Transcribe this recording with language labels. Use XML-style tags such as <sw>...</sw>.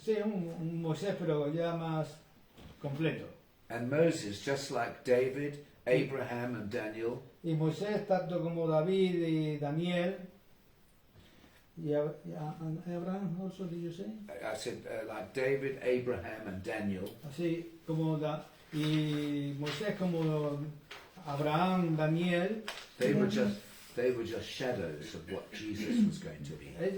<es>Sí, un Moisés, pero ya más completo.</es> <en>And Moses, just like David, Abraham, and Daniel,</en> <es>Y Moisés, tanto como David y Daniel, y Abraham,</es> <en>also, did you say? I said like David, Abraham, and Daniel,</en> <es>Así como y Moisés como Abraham, Daniel,</es> <en>they were just shadows of what Jesus was going to be.</en>